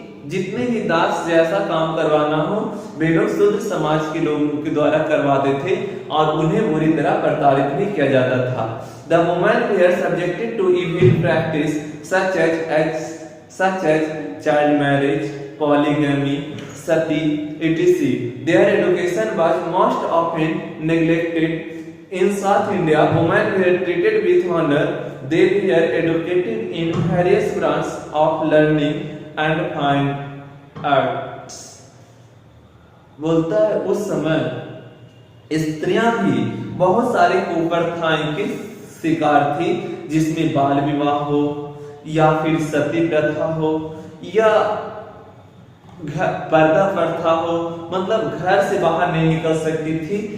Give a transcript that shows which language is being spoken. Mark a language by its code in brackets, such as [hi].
[hi] जितने ही दास जैसा काम करवाना हो वे लोग शूद्र समाज के लोगों के द्वारा करवाते थे और उन्हें बुरी तरह प्रताड़ित भी किया जाता था। [en] The women were subjected to evil practice such as child marriage, polygamy, sati, etc. Their education was most often neglected. In South India, women were treated with honor. They were educated in various branches of learning and fine arts. [hi] बोलता है उस समय स्त्रियां भी बहुत सारे कुप्रथाएं की शिकार थी, जिसमें बाल विवाह हो या फिर सती प्रथा हो या पर्दा प्रथा हो, मतलब घर से बाहर नहीं निकल सकती थी।